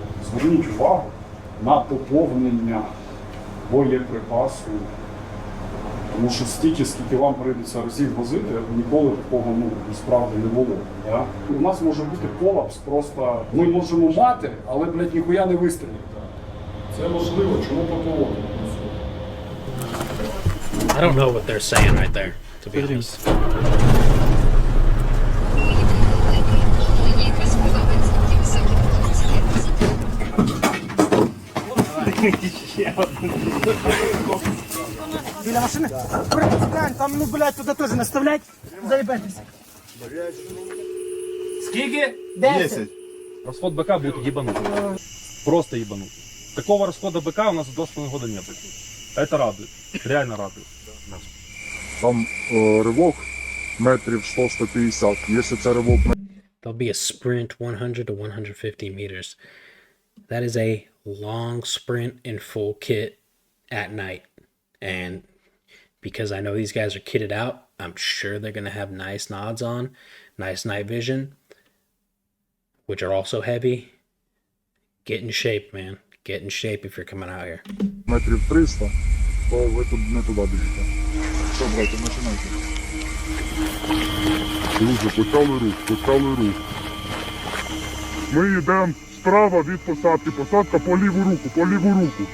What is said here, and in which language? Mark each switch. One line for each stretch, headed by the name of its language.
Ukrainian: Зверніть увагу на поповнення боєприпасу. Тому що стільки, скільки вам прийдеться разів возити, ніколи такого насправді не було. Да? У нас може бути колапс, просто ми можемо мати, але, блядь, ніхуя не вистрілити. Це можливо, чому ППО?
English: I don't know what they're saying right there, to be honest.
Ukrainian: Біля машини? Глянь, там, ну, блядь, туди теж не вставлять. Заїбайтеся. Скільки? 10.
Russian: Расход БК будет ебанут. Просто ебанут. Такого расхода БК у нас в 2,5 года не было. Это радует. Реально радует.
Ukrainian: Там ривок метрів 100-150. Якщо це ривок
English: There'll be a sprint 100 to 150 meters. That is a long sprint in full kit at night. And because I know these guys are kitted out, I'm sure they're going to have nice nods on, nice night vision, which are also heavy. Get in shape, man. Get in shape if you're coming out here.
Ukrainian: метрів 300, то ви тут не туди біжите. Що, брате, починайте. Друзі, почали рух. Ми йдемо справа від посадки. Посадка по ліву руку.